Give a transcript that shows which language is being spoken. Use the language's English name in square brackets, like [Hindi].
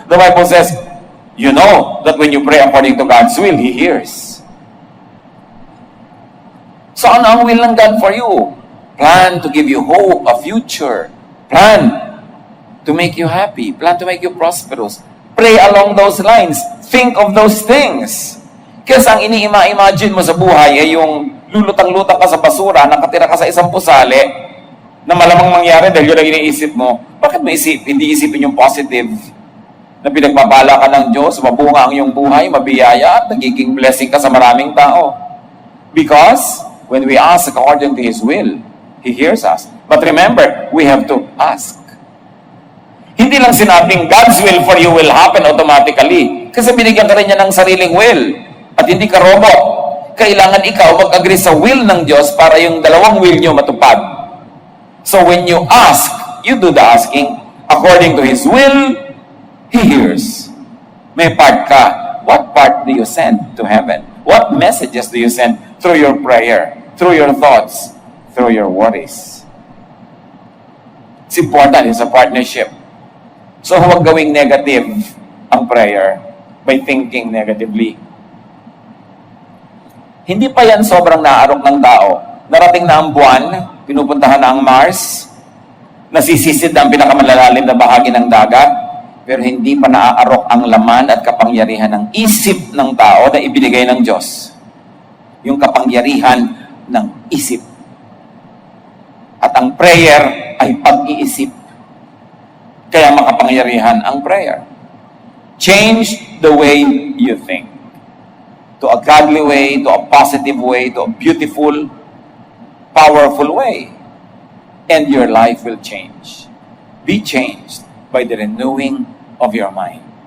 [English] The Bible says, you know that when you pray according to God's will, He hears. [Filipino] So ano ang will ng God for you? [English] Plan to give you hope, a future. Plan to make you happy. Plan to make you prosperous. Pray along those lines. Think of those things. [Filipino] Kasi ang ini-imagine mo sa buhay ay yung lulutang-lutang ka sa basura, nakatira ka sa isang pusali, na malamang mangyari dahil yun ang iniisip mo. Bakit mo hindi isipin yung positive? Na pinagpapala ka ng Diyos, mabunga ang iyong buhay, mabiyaya, at nagiging blessing ka sa maraming tao. [English] Because when we ask according to His will, He hears us. But remember, we have to ask. [Filipino] Hindi lang sinabing [English] God's will for you will happen automatically. [Filipino] Kasi binigyan ka rin niya ng sariling will. At hindi ka robot. Kailangan ikaw mag-agree sa will ng Diyos para yung dalawang will niyo matupad. [English] So when you ask, you do the asking. According to His will, He hears. [Filipino] May part ka. [English] What part do you send to heaven? What messages do you send through your prayer, through your thoughts, through your worries? It's important. It's a partnership. So [Filipino] huwag gawing [English] negative ang prayer by thinking negatively. [Filipino] Hindi pa yan sobrang naarok ng tao. Narating na ang buwan, pinupuntahan na ang Mars, nasisisid na ang pinakamalalalim na bahagi ng dagat, pero hindi pa naaarok ang laman at kapangyarihan ng isip ng tao na ibinigay ng Diyos. Yung kapangyarihan ng isip. At ang prayer ay pag-iisip. Kaya makapangyarihan ang prayer. [English] Change the way you think. To a godly way, to a positive way, to a beautiful, powerful way. And your life will change. Be changed by the renewing of your mind.